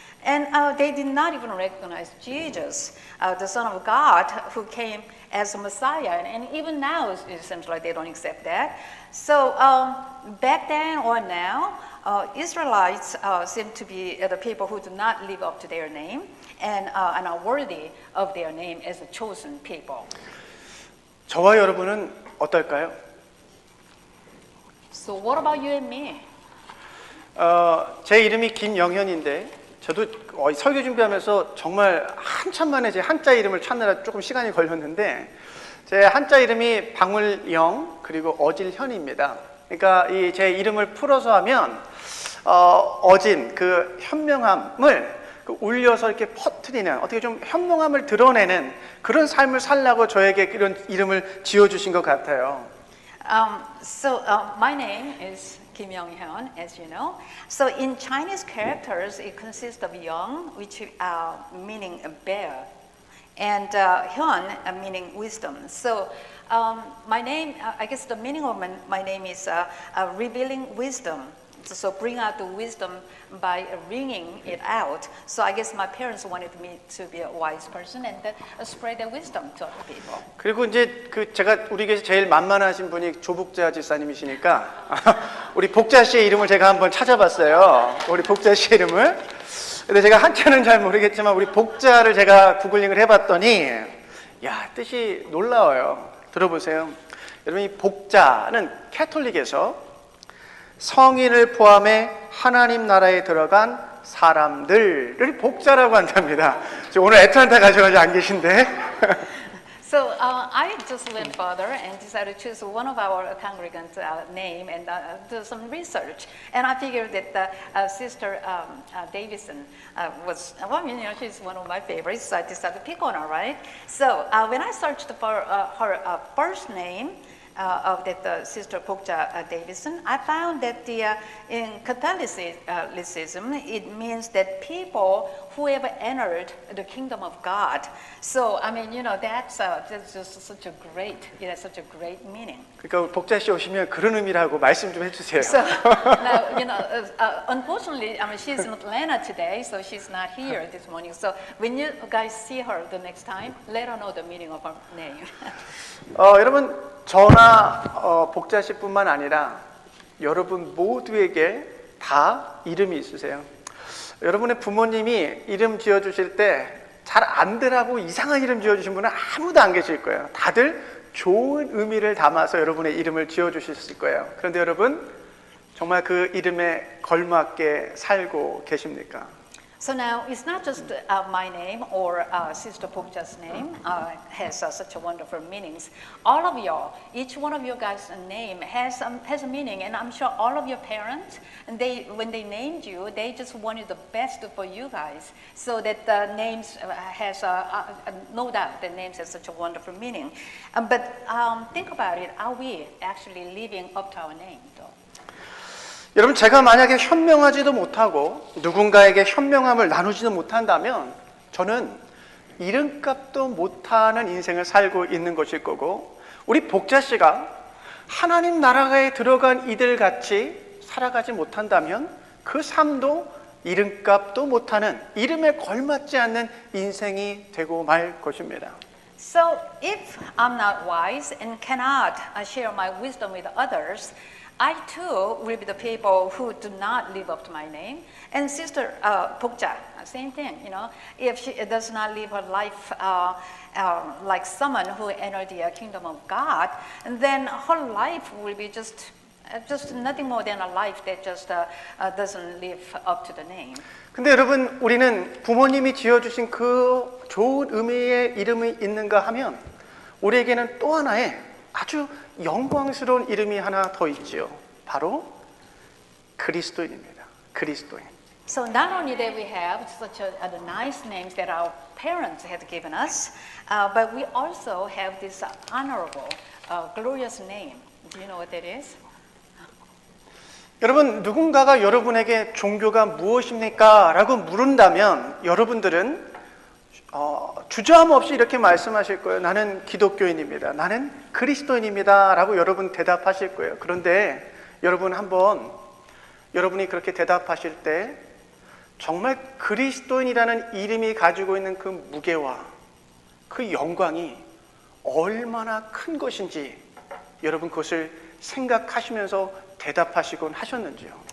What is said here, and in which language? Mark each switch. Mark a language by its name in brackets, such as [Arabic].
[English] And they did not even recognize Jesus, the Son of God, who came as a Messiah. And even now, it seems like they don't accept that. So back then or now, Israelites seem to be the people who do not live up to their name and are worthy of their name as a chosen people. [Korean] 저와 여러분은 어떨까요? [English] So what about you and me? [Korean] 제 이름이 김영현인데 저도 설교 준비하면서 정말 한참 만에 제 한자 이름을 찾느라 조금 시간이 걸렸는데 제 한자 이름이 방울영 그리고 어질현입니다. 그러니까 이 제 이름을 풀어서 하면 어진 그 현명함을 울려서 이렇게 퍼뜨리는 어떻게 좀 현명함을 드러내는 그런 삶을 살라고 저에게 이런 이름을 지어주신 것 같아요. [English] My name is Kim Young-hyun, as you know. So in Chinese characters, it consists of Young, which meaning bear, and Hyun, meaning wisdom. So my name, I guess the meaning of my name is revealing wisdom. So bring out the wisdom by ringing it out. So I guess my parents wanted me to be a wise person and then spread their wisdom to other people. [Korean] 그리고 이제 제가 우리 교회에서 제일 만만하신 분이 조복자 집사님이시니까 우리 복자 씨의 이름을 제가 한번 찾아봤어요. 우리 복자 씨의 이름을. 근데 제가 한자는 잘 모르겠지만 우리 복자를 제가 구글링을 해봤더니 야 뜻이 놀라워요. 들어보세요. 여러분 이 복자는 캐톨릭에서 성인을 포함해 하나님 나라에 들어간 사람들을 복자라고 한답니다. 오늘 애틀란타 가셔가지고 안 계신데. [English] So I just went further and decided to choose one of our congregants' name and do some research. And I figured that Sister Davison was, well, you know, she's one of my favorites, so I decided to pick on her, right? So when I searched for her first name, of that Sister Pokja Davison, I found that in Catholicism, it means that people who have entered the kingdom of God. So I mean, you know, that's just such a great, such a great meaning. [Korean] 그러니까 복자 씨 오시면 그런 의미라고 말씀 좀 해주세요. [English] So now, you know, unfortunately, I mean, she's in Atlanta today, so she's not here this morning. So when you guys see her the next time, let her know the meaning of her name. [Korean] 여러분 저나 복자 씨뿐만 아니라 여러분 모두에게 다 이름이 있으세요. 여러분의 부모님이 이름 지어주실 때 잘 안되라고 이상한 이름 지어주신 분은 아무도 안 계실 거예요. 다들 좋은 의미를 담아서 여러분의 이름을 지어주셨을 거예요. 그런데 여러분 정말 그 이름에 걸맞게 살고 계십니까? [English] So now it's not just my name or Sister Pokja's name has such a wonderful meanings. All of you, each one of you guys' name has a meaning, and I'm sure all of your parents, and when they named you, they just wanted the best for you guys. So that the names has no doubt the names has such a wonderful meaning. But think about it: are we actually living up to our name, though? [Korean] 여러분 제가 만약에 현명하지도 못하고 누군가에게 현명함을 나누지도 못한다면 저는 이름값도 못하는 인생을 살고 있는 것일 거고 우리 복자 씨가 하나님 나라에 들어간 이들같이 살아가지 못한다면 그 삶도 이름값도 못하는 이름에 걸맞지 않는 인생이 되고 말 것입니다. [English] So if I'm not wise and cannot share my wisdom with others, I too will be the people who do not live up to my name. And Sister Pokja, same thing, you know. If she does not live her life like someone who entered the kingdom of God, then her life will be just nothing more than a life that just doesn't live up to the name. [Korean] 근데 여러분 우리는 부모님이 지어주신 그 좋은 의미의 이름이 있는가 하면 우리에게는 또 하나의 아주 영광스러운 이름이 하나 더 있지요. 바로 그리스도인입니다. 그리스도인. [English] So not only that we have such a nice names that our parents had given us, but we also have this honorable, glorious name. Do you know what that is? [Korean] 여러분 누군가가 여러분에게 종교가 무엇입니까? 라고 물은다면 여러분들은 주저함 없이 이렇게 말씀하실 거예요. 나는 기독교인입니다. 나는 그리스도인입니다. 라고 여러분 대답하실 거예요. 그런데 여러분 한번 여러분이 그렇게 대답하실 때 정말 그리스도인이라는 이름이 가지고 있는 그 무게와 그 영광이 얼마나 큰 것인지 여러분 그것을 생각하시면서 대답하시곤 하셨는지요.